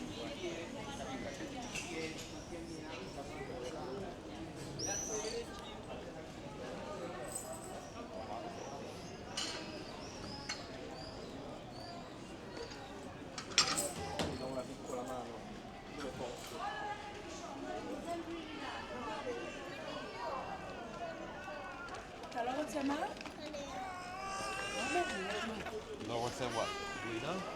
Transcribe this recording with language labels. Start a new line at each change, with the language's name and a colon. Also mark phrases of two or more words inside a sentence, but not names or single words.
Italian: Mi do una piccola mano dove posso.
French: Alors, tiens, main.
English: Laura said what? Guido?